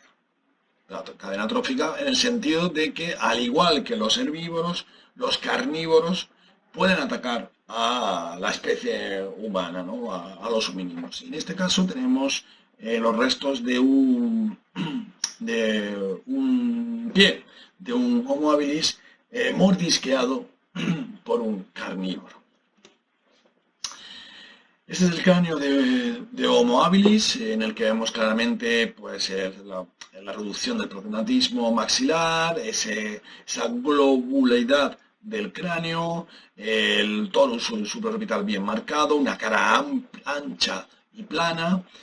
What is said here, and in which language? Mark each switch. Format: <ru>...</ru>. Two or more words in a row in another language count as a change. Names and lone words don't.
<es>La cadena trófica en el sentido de que, al igual que los herbívoros, los carnívoros pueden atacar a la especie humana, ¿no? a los homínidos. En este caso tenemos los restos de un pie, de un Homo habilis mordisqueado por un carnívoro. Este es el cráneo de Homo habilis, en el que vemos claramente pues, la reducción del prognatismo maxilar, esa globularidad del cráneo, el torus supraorbital bien marcado, una cara ancha y plana,</es>